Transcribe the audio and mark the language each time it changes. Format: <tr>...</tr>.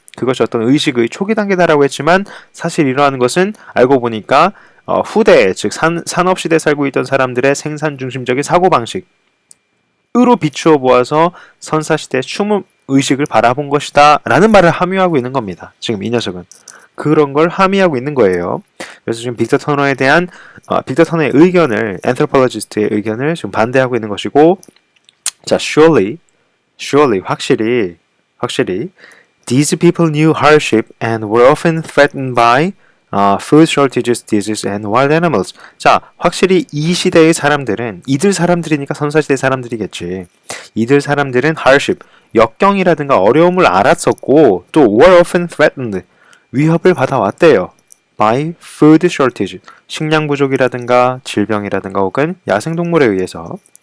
<ko>그것이 어떤 의식의 초기 단계다라고 했지만 사실 이러한 것은 알고 보니까 후대, 즉 산업시대에 살고 있던 사람들의 생산 중심적인 사고방식으로 비추어 보아서 선사시대의 춤 의식을 바라본 것이다 라는 말을 함유하고 있는 겁니다. 지금 이 녀석은. 그런 걸 함의하고 있는 거예요. 그래서 지금 빅터 터너의 의견을, anthropologist의 의견을 지금 반대하고 있는 것이고, 자,</ko> <en>surely,</en> <ko>확실히,</ko> <en>these people knew hardship and were often threatened by food shortages, disease, and wild animals.</en> <ko>자, 확실히 이 시대의 사람들은, 이들 사람들이니까 선사시대 사람들이겠지. 이들 사람들은 hardship, 역경이라든가 어려움을 알았었고, 또</ko> <en>were often threatened,</en> <ko>위협을 받아왔대요.</ko> <en>by food shortage,</en> <ko>식량 부족이라든가 질병이라든가 혹은 야생동물에 의해서.</ko>